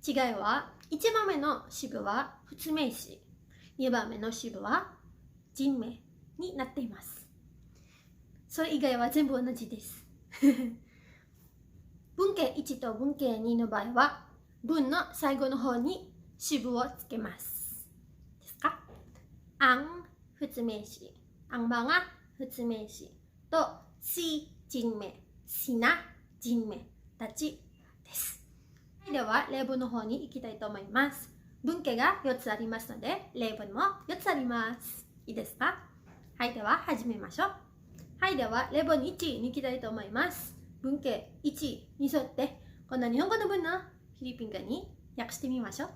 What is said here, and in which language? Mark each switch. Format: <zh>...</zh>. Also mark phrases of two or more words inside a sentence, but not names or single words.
<ja>違いは、1番目の詞部は普通名詞、2番目の詞部は人名になっています。それ以外は全部同じです。文型1と文型2の場合は、文の最後の方に詞部をつけます。ですか？ang普通名詞、</ja> <tl>ang mga</tl> <ja>普通名詞とsi人名、</ja> <tl>si na</tl> <ja>人名たちです。では、例文の方に行きたいと思います。文型が4つありますので、例文も4つあります。いいですか？はい、では始めましょう。はい、では例文1に行きたいと思います。文型1に沿って、この日本語の文のフィリピン語に訳してみましょう。</ja>